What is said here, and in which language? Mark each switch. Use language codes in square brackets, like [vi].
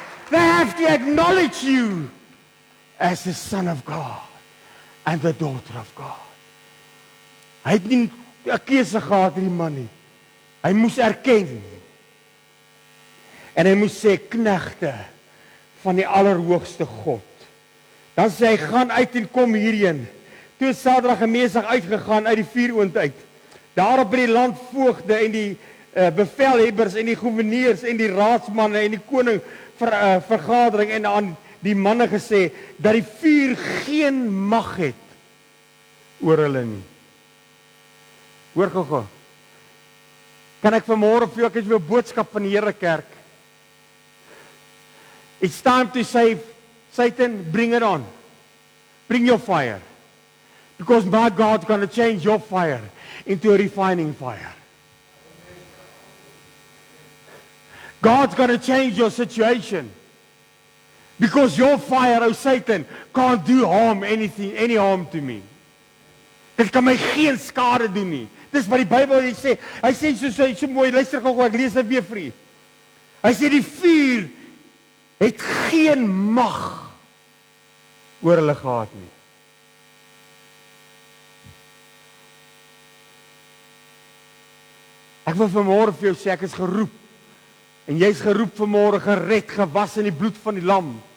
[en] They have to acknowledge you as the Son of God and the daughter of God. [af] Hy het nie 'n keuse gehad, hierdie man nie. Hy moes erken. En hy moes sê, knegte van die allerhoogste God. Dan sê hy, gaan uit en kom hierheen. Toe het Sadrag en Mesach uitgegaan uit die vuuroond uit. Daarop by die landvoogde en die bevelhebbers en die gouverneurs en die raadsmanne en die koning vergadering en aan die manne gesê dat die vuur geen mag het oor hulle nie. Hoor gou. Kan ek vanmôre vir jou, ek het weer 'n boodskap van die Here kerk. [en] It's time to say, Satan, bring it on. Bring your fire. Because my God's going to change your fire into a refining fire. God's going to change your situation. Because your fire, oh Satan, can't do any harm to me. [af] Dit kan my geen skade doen nie. Dis wat die Bybel sê. Hy sê so mooi, luister gou, ek lees dit weer vir u. Hy sê die vuur het geen mag oor hulle gehad nie. Ek wil vanmôre vir jou sê, ek is geroep. En jy's geroep vanmôre, gered, gewas in die bloed van die lam.